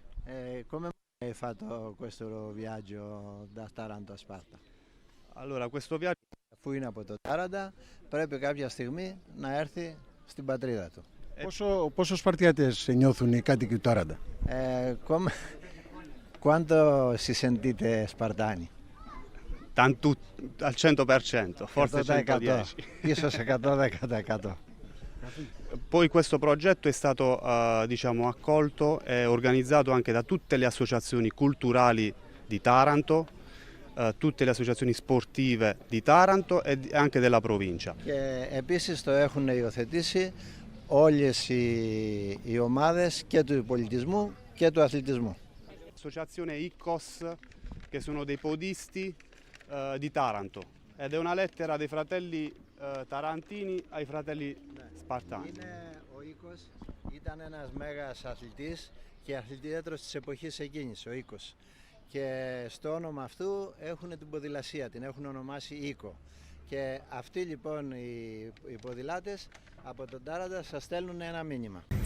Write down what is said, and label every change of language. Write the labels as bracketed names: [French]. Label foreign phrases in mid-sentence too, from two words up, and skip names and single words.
[Italian] Come hai fatto questo viaggio da Taranto a Sparta? Allora, questo viaggio [Greek] Αφού είναι από το Τάραντα, πρέπει κάποια στιγμή να έρθει στην πατρίδα του. Πόσο Σπαρτιάτες νιώθουν οι κάτοικοι του Τάραντα? [Italian] Quanto si sentite spartani? al 100%, forse 110. [Greek] Ίσως 110%. [Italian] Poi questo progetto è stato accolto e organizzato anche da tutte le associazioni culturali di Taranto, tutte le associazioni sportive di Taranto e anche della provincia. [Greek] Και επίσης το έχουν υιοθετήσει όλες οι ομάδες και του πολιτισμού και του αθλητισμού. [Italian] L'associazione ICOS, che sono dei podisti di Taranto, ed è una lettera dei fratelli Tarantini ai fratelli Spartani. [Greek] Ο Οίκος ήταν ένας μέγας αθλητής και αθλητήατρος της εποχής εκείνης, ο Οίκος. Και στο όνομα αυτού έχουν την ποδηλασία, την έχουν ονομάσει Οίκο. Και αυτοί λοιπόν οι ποδηλάτες από τον Τάραντα σας στέλνουν ένα μήνυμα.